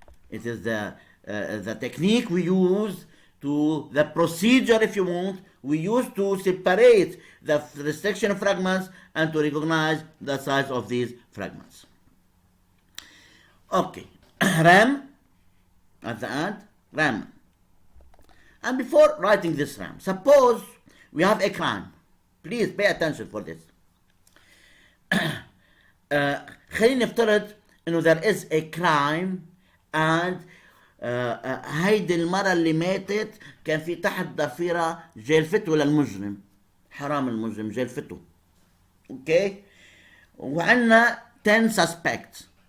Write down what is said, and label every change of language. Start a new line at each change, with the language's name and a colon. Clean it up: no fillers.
English: It is the technique we use to, the procedure, if you want, we use to separate the restriction fragments and to recognize the size of these fragments. Okay, RAM at the end, RAM. And before writing this RAM, suppose we have a crime. Please pay attention for this.
Arabic: خلينا نفترض انه
English: there is a crime and
Arabic: هيدي المرة اللي ماتت كان في تحت ضفيرة جلفته للمجرم. حرام المجرم جلفته. اوكي. وعندنا 10
English: suspects.